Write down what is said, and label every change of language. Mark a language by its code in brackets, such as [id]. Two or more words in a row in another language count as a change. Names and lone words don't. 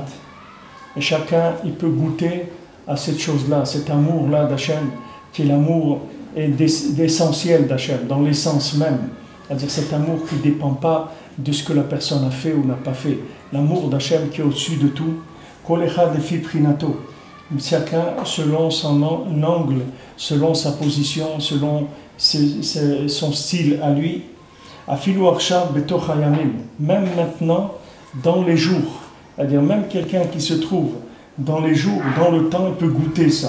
[fr] Et chacun, il peut goûter à cette chose-là, cet amour-là d'Hachem, qui est l'amour essentiel d'Hachem, dans l'essence même. C'est-à-dire cet amour qui ne dépend pas de ce que la personne a fait ou n'a pas fait. L'amour d'Hachem qui est au-dessus de tout. [he] כל אחד לפי בחינתו. [fr] Chacun selon son angle, selon sa position, selon son style à lui. Même maintenant, dans les jours, c'est-à-dire même quelqu'un qui se trouve dans les jours, dans le temps, il peut goûter ça.